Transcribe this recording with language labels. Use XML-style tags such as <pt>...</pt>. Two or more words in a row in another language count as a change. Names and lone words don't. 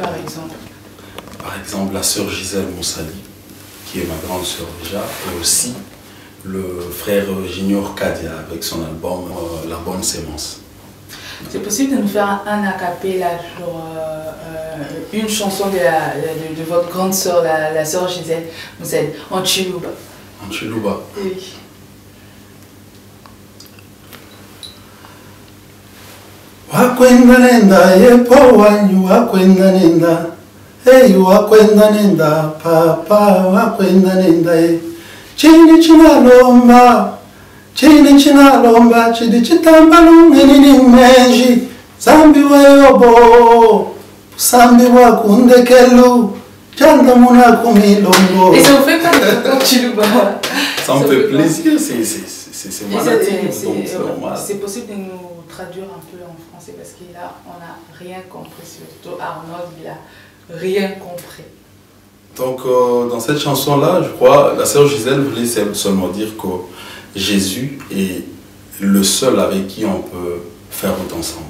<fr>Par exemple, la sœur Gisèle Moussali, qui est ma grande sœur déjà, et aussi le frère Junior Kadia avec son album La Bonne Sémence. C'est possible de nous faire un a cappella, une chanson de votre grande sœur, la sœur Gisèle Moussali, en Chiluba? En Chiluba. Oui.</fr> <lua>Wakwenda nenda yepo wanyu wakwenda nenda hey wakwenda nenda papa wakwenda nenda chini chinalomba chidi chitamba lungeni menji zambi weyobo sambi wakundekelu janda muna kumilongo.</lua> <fr>Et ça vous fait pas de Chiluba? Ça me fait plaisir, c'est normal. C'est possible de nous traduire un peu en français parce que là on n'a rien compris, surtout Arnold il a rien compris. Donc dans cette chanson là, je crois la sœur Gisèle voulait seulement dire que Jésus est le seul avec qui on peut faire autre ensemble.</fr>